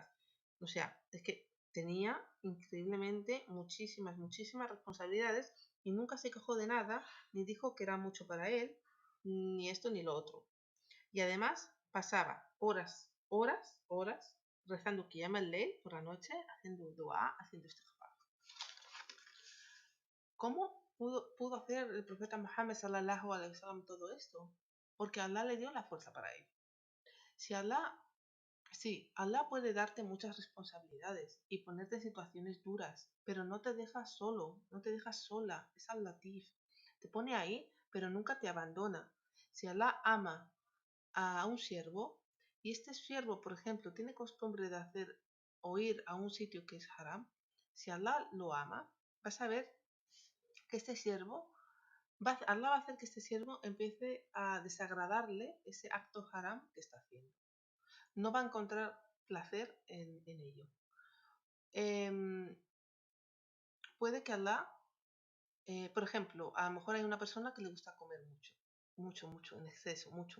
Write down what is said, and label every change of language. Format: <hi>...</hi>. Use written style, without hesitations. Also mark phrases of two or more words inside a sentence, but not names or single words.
<es>O sea, es que tenía increíblemente muchísimas responsabilidades y nunca se quejó de nada, ni dijo que era mucho para él, ni esto ni lo otro. Y además pasaba horas rezando</es> <ar>قيام الليل</ar> <es>por la noche, haciendo dua, haciendo istighfar. ¿Cómo pudo hacer el profeta Muhammad</es> <ar>صلى الله عليه وسلم</ar> <es>todo esto? Porque Allah le dio la fuerza para ello. Allah puede darte muchas responsabilidades y ponerte en situaciones duras, pero no te dejas solo, no te dejas sola, es al-Latif. Te pone ahí, pero nunca te abandona. Si Allah ama a un siervo y este siervo, por ejemplo, tiene costumbre de hacer o ir a un sitio que es haram, si Allah lo ama, vas a ver que este siervo, Allah va a hacer que este siervo empiece a desagradarle ese acto haram que está haciendo. No va a encontrar placer en ello. Puede que Allah, por ejemplo, a lo mejor hay una persona que le gusta comer mucho, en exceso, mucho.</es>